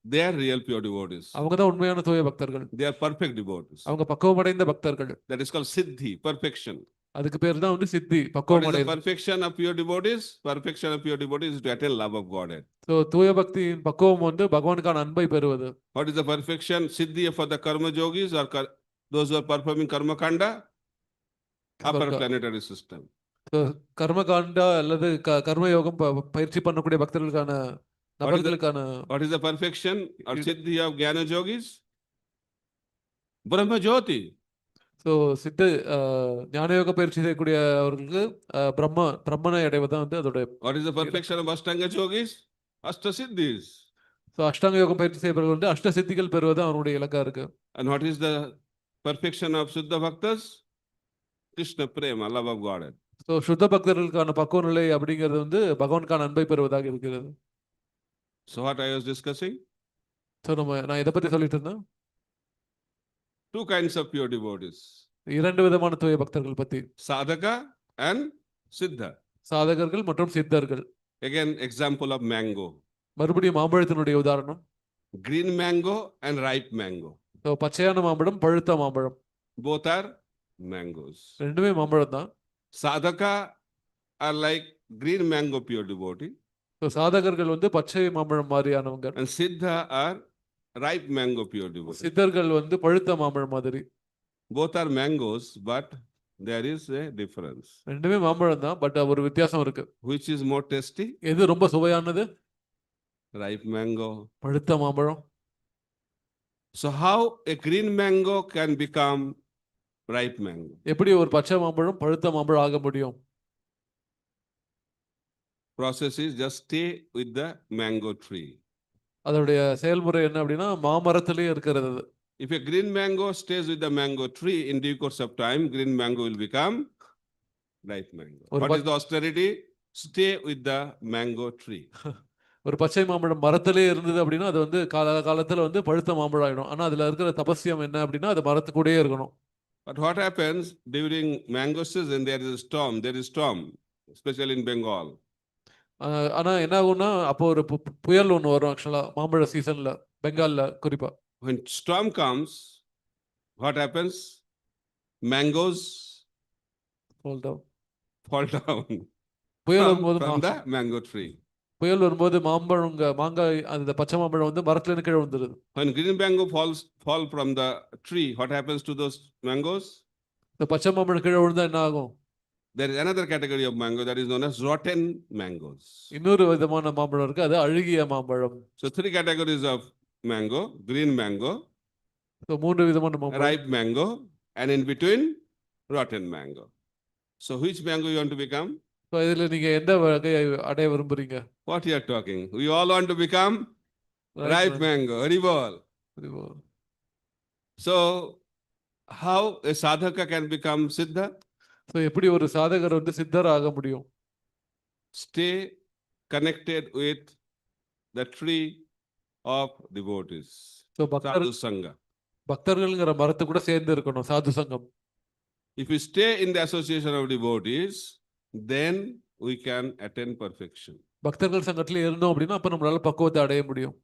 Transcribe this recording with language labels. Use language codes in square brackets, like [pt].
[en] They are real pure devotees. [ta] அவங்க தான் உண்மையான தூய பக்தர்கள். [en] They are perfect devotees. [ta] அவங்க பக்குவமடைந்த பக்தர்கள். [en] That is called siddhi, perfection. [ta] அதுக்கு பேர் தான் வந்து சித்தி, [en] What is the [ta] பக்குவமடைந்த. [en] perfection of pure devotees? Perfection of pure devotees is to attain love of Godhead. [ta] So தூய பக்தியின் பக்குவம் வந்து பகவானுக்கான அன்பை பெறுவது. [en] What is the perfection? Siddhi for the karma yogis or those who are performing karma kanda? Upper planetary system. [ta] கர்மகாண்டா அல்லது கர்மயோகம் பயிற்சி பண்ணக்கூடிய பக்தர்களுக்கான நபர்களுக்கான. [en] What is the perfection or siddhi of jnana yogis? Brahma jyoti. [ta] So சித்த ஞானயோக பயிற்சி செய்யக்கூடிய அவர்களுக்கு பிரம்மனை அடைவதுதான் வந்து அதோட. [en] What is the perfection of ashtanga yogis? Ashta siddhis. [ta] So அஷ்டாங்க யோகம் பயிற்சி செய்யப்படுவது வந்து அஷ்ட சித்திகள் பெறுவது அவருடைய இலக்கா இருக்கு. [en] And what is the perfection of Shuddha Bhaktas? Krishna Prema, love of Godhead. [ta] So சுத்த பக்தர்களுக்கான பக்குவ நிலை அப்படிங்கிறது வந்து பகவானுக்கான அன்பை பெறுவதாக இருக்கிறது. [en] So what I was discussing? [ta] So நான் இதை பத்தி சொல்லிட்டு இருந்தேன். [en] Two kinds of pure devotees. [ta] இரண்டு விதமான தூய பக்தர்கள் பத்தி. [en] Sadhaka and Siddha. [ta] சாதகர்கள் மற்றும் சித்தர்கள். [en] Again, example of mango. [ta] மறுபடியும் மாம்பழத்தினுடைய உதாரணம். [en] Green mango and ripe mango. [ta] So பச்சையான மாம்பழம், பழுத்த மாம்பழம். [en] Both are mangoes. [ta] ரெண்டுமே மாம்பழம் தான். [en] Sadhaka are like green mango pure devotee. [ta] So சாதகர்கள் வந்து பச்சை மாம்பழம் மாதிரியானவங்க. [en] And Siddha are ripe mango pure devotee. [ta] சித்தர்கள் வந்து பழுத்த மாம்பழம் மாதிரி. [en] Both are mangoes, but there is a difference. [ta] ரெண்டுமே மாம்பழம் தான், பட் ஒரு வித்தியாசம் இருக்கு. [en] Which is more tasty? [ta] எது ரொம்ப சுவையானது? [en] Ripe mango. [ta] பழுத்த மாம்பழம். [en] So how a green mango can become ripe mango? [ta] எப்படி ஒரு பச்சை மாம்பழம் பழுத்த மாம்பழம் ஆக முடியும்? [en] Process is just stay with the mango tree. [ta] அதோடைய செயல்முறை என்ன அப்படின்னா மாமரத்திலேயே இருக்கிறது. [en] If a green mango stays with the mango tree, in due course of time, green mango will become ripe mango. What is the austerity? Stay with the mango tree. [ta] ஒரு பச்சை மாம்பழம் மரத்திலே இருந்தது அப்படின்னா அது வந்து காலத்துல வந்து பழுத்த மாம்பழம் ஆயிடும். ஆனா அதுல இருக்கிற தபஸ்யம் என்ன அப்படின்னா அது மரத்து கூடயே இருக்கணும். [en] But what happens during mango season? There is a storm. There is storm, especially in Bengal. [ta] ஆனா என்ன ஆகும்னா அப்போ ஒரு புயல் ஒன்று வரும் ஆக்சுவலா மாம்பழ சீசன்ல, பெங்கால்ல குறிப்பா. [en] When storm comes, what happens? Mangoes fall down. [ta] புயல் வரும்போது [en] from the mango tree. [ta] புயல் வரும்போது மாங்காய் அந்த பச்சை மாம்பழம் வந்து மரத்துல இருந்து கீழே வந்துருது. [en] When green mango fall from the tree, what happens to those mangoes? [ta] இந்த பச்சை மாம்பழம் கீழே விழுந்தா என்ன ஆகும்? [en] There is another category of mango that is known as rotten mangoes. [ta] இன்னொரு விதமான மாம்பழம் இருக்கு, அது அழுகிய மாம்பழம். [en] So three categories of mango: green mango, [ta] so மூன்று விதமான மாம்பழம், [en] ripe mango, and in between rotten mango. So which mango you want to become? [ta] so இதுல நீங்க எந்த வகையை அடைய விரும்புறீங்க? [en] What you are talking? We all want to become ripe mango. Haribol. So, how a sadhaka can become siddha? [ta] So எப்படி ஒரு சாதகர் வந்து சித்தர் ஆக முடியும்? [en] Stay connected with the tree of devotees. [ta] So பக்தர் [en] Sadhu Sangha. [ta] பக்தர்கள்ங்கிற மரத்து கூட சேர்ந்து இருக்கணும், சாது சங்கம். [en] If we stay in the association of devotees, then we can attain perfection. [ta] பக்தர்கள் சங்கத்துல இருந்தோம் அப்படின்னா அப்ப நம்மளால பக்குவத்தை அடைய முடியும்.